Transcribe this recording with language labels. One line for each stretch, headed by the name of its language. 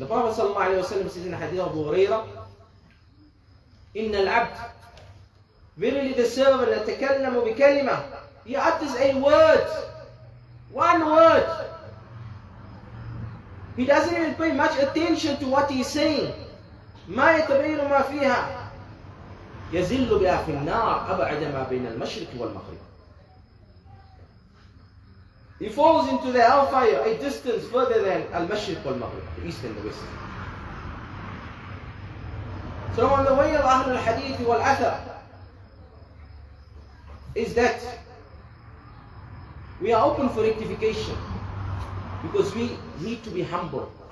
English: The Prophet ﷺ says in the hadith of Abu Hurairah,
Arabic: "Inna al-abd,
English: verily the servant,
Arabic: yatakallamu bi kalima,
English: he utters a word, one word. He doesn't even pay much attention to what he's saying.
Arabic: ما يتبين ما فيها يزل بها في النار أبعد ما بين المشرق والمغرب."
English: He falls into the hellfire a distance further than
Arabic: al-mashriq wal-maghrib,
English: the east and the west. So on the way of Ahlul Hadith wal Athar is that we are open for rectification, because we need to be humble.